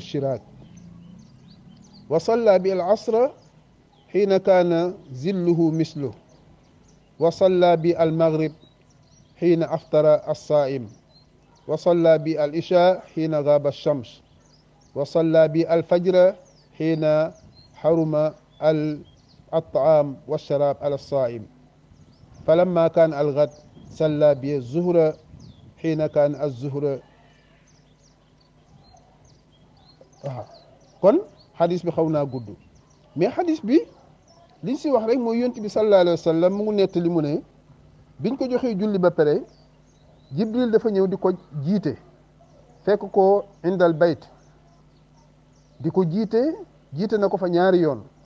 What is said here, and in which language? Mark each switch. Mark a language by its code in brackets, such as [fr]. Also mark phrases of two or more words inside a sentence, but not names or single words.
[ar] شراك وصلى بي العصر حين كان ظله مثله وصلى بي المغرب حين أفطر الصائم وصلى بي العشاء حين غاب الشمس وصلى بي الفجر حين حرم al-طعام والشراب على الصائم فلما كان الغد صلى به الظهر حين كان الظهر [wo] kon xadis bi xaw naa gudd mais xadis bi liñ si wax rek mooy yonent bi [ar] صلى الله عليه وسلم [wo] mu ngi nettali mu ne biñ ko joxee julli ba pare Jibril dafa ñëw di ko jiite fekk ko indal bayt di ko jiite na ko fa ñaari yoon